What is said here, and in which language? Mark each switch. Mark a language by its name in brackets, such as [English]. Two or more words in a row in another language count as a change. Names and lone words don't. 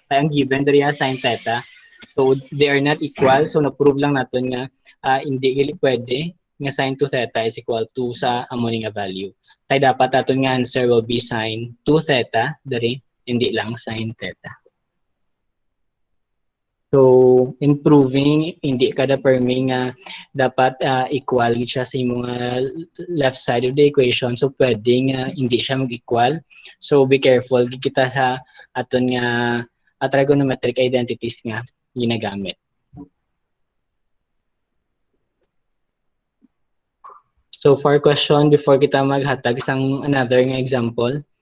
[Hiligaynon] Kaya ang [English] given diri sine theta. So, they are not equal. So, [Hiligaynon] na-prove lang natin nga hindi gali pwede nga sine 2 theta [English] is equal to [Hiligaynon] sa amo ni nga value. Kaya dapat aton nga [English] answer will be sine 2 theta [Hiligaynon] diri, hindi lang [English] sine theta. So, in proving, [Hiligaynon] hindi kada permi nga dapat equal siya sa imong [English] left side of the equation. [Hiligaynon] So, pwede nga hindi siya mag-equal. [English] So, be careful. [Hiligaynon] Kita sa aton nga [English] trigonometric identities [Hiligaynon] nga ginagamit. [English] So, for question, [Hiligaynon] before kita maghatag isang another nga example.